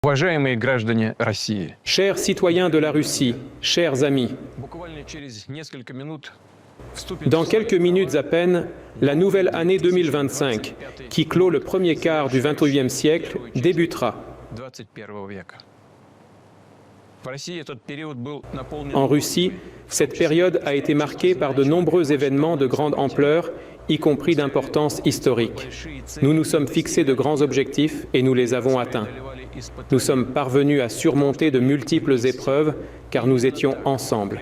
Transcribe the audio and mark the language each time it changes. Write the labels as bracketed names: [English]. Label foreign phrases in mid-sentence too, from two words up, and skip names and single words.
[Russian] Уважаемые граждане России, [French] Chers citoyens de la Russie, chers amis, [Russian] буквально через несколько минут [French] dans quelques minutes à peine, la nouvelle année 2025, qui clôt le premier quart du XXIe siècle, débutera. [Russian] 21 века. В России этот период был наполнен... [French] En Russie, cette période a été marquée par de nombreux événements de grande ampleur, y compris d'importance historique. Nous nous sommes fixés de grands objectifs et nous les avons atteints. Nous sommes parvenus à surmonter de multiples épreuves car nous étions ensemble.